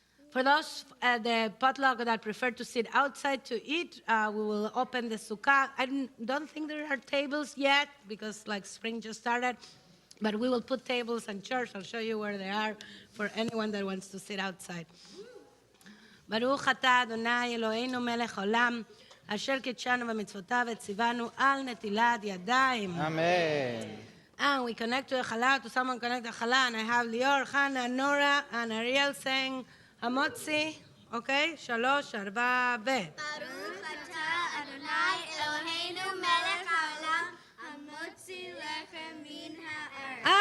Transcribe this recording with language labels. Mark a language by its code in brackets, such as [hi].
[en] For those at the potluck that prefer to sit outside to eat, we will open the sukkah. I don't think there are tables yet because like spring just started, but we will put tables and chairs. I'll show you where they are for anyone that wants to sit outside. [he] ברוך אתה אדוני אלוהינו מלך עולם אשר קידשנו במצוותיו וציוונו על נטילת ידיים. [en] Amen. And we connect to the Chala, to someone connect the Chala, and I have Lior, Hannah, Nora, and Ariel saying Hamotzi, okay? 3, 4, ו... [he] ברוך אתה אדוני אלוהינו מלך העולם המוציא לחם מן הארץ.